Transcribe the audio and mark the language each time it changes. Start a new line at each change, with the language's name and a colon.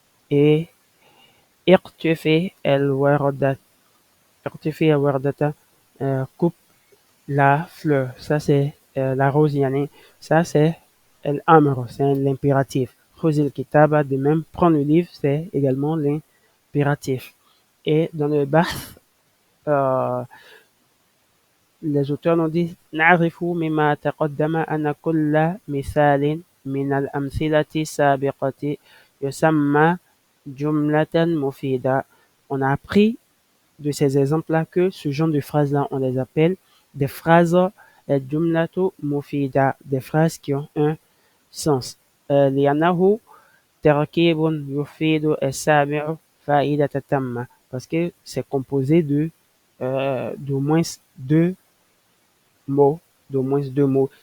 French: Et irtufi al-wardata, coupe la fleur. Ça, c'est la rose, ça, c'est l'amr, c'est l'impératif. Khuzil kitaba, de même, prendre le livre, c'est également l'impératif. Et dans le bath, les auteurs nous disent
Arabic: نعرف مما تقدم أن كل مثال من الأمثلة السابقة يسمى جملة مفيدة.
French: On a appris de ces exemples-là que ce genre de phrases-là, on les appelle des phrases جملة مفيدة, des phrases qui ont un sens.
Arabic: لأنه تركيب يفيد السامع فائدة تامة,
French: parce que c'est composé d'au moins deux mots, d'au moins deux mots.